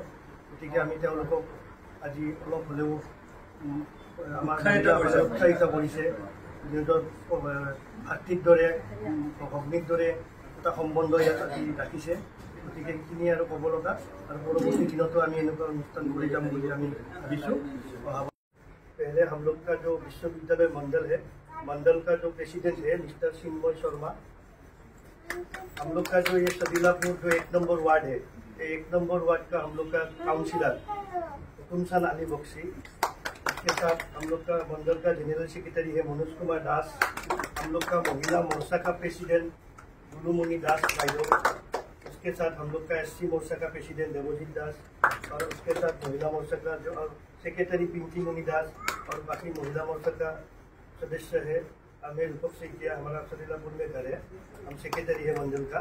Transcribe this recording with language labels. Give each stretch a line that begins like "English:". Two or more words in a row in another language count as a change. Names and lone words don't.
Assamese: গতিকে আমি তেওঁলোকক আজি অলপ হ'লেও আমাৰ উৎসাহিত কৰিছে, নিজৰ ভাতৃৰ দৰে ভগ্নীৰ দৰে এটা সম্বন্ধ ইয়াত আজি ৰাখিছে। গতিকে সেইখিনি আৰু ক'ব লগা, আৰু পৰৱৰ্তী দিনতো আমি এনেকুৱা অনুষ্ঠান কৰি যাম বুলি আমি ভাবিছোঁ।
Hindi: पहले हम लोग का जो विश्वविद्यालय मंडल का जो प्रेसिडेंट है मिस्टर चिन्मय शर्मा, हम लोग का जो ये सदीलापुर जो 1 नंबर वार्ड है, ये 1 नंबर वार्ड का हम लोग का काउंसिलर हुकुमसान अली बख्शी, इसके साथ हम लोग का मंडल का जनरल सेक्रेटरी है मनोज कुमार दास, हम लोग का महिला मोर्चा का प्रेसिडेंट गुलुमणि दास भाईदो, उसके साथ हम लोग का SC मोर्चा का प्रेसिडेंट देवजीत दास, और उसके साथ महिला मोर्चा का जो सेक्रेटरी पिंकी मुनि दास, और बाकी महिला मोर्चा का सदस्य है हमें रूपक सैकिया, हमारा सदीलापुर में घर है, हम सेक्रेटरी है मंडल का।